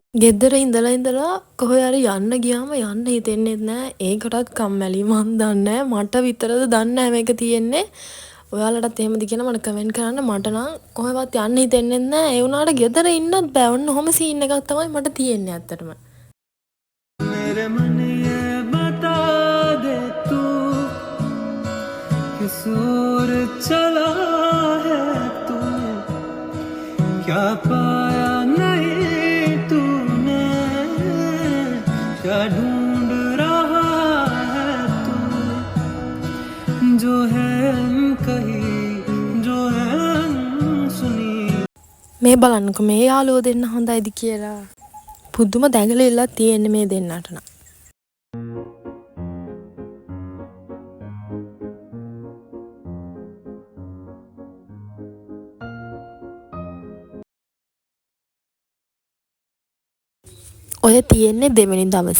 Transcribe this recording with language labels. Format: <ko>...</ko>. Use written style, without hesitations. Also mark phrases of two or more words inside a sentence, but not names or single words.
<si>ගෙදර ඉඳලා කොහේ හරි යන්න ගියාම යන්න හිතෙන්නේ නෑ. ඒකටත් කම්මැලි. මන් දන්නේ මට විතරද දන්නේ මේක තියෙන්නේ. ඔයාලටත් එහෙමද කියලා මට කමෙන්ට් කරන්න. මට නම් කොහෙවත් යන්න හිතෙන්නේ නැහැ. ඒ වුණාට ගෙදර ඉන්නත් බෑ. ඔන්න ඔහොම සීන් එකක් තමයි මට තියෙන්නේ ඇත්තටම.</si> <hi>मेरे मन ये बता दे तू किस ओर चला है तूने क्या पाया नहीं तूने क्या ढूंढ रहा है तू जो है कहीं जो है सुनी.</hi> <si>මේ බලන්නකො මේ යාළුවෝ දෙන්න හොඳයිද කියලා. පුදුම දැඟලිල්ලක් තියෙන්නේ මේ දෙන්නට නම්. ඔය තියෙන්නේ දෙවෙනි දවස.</si>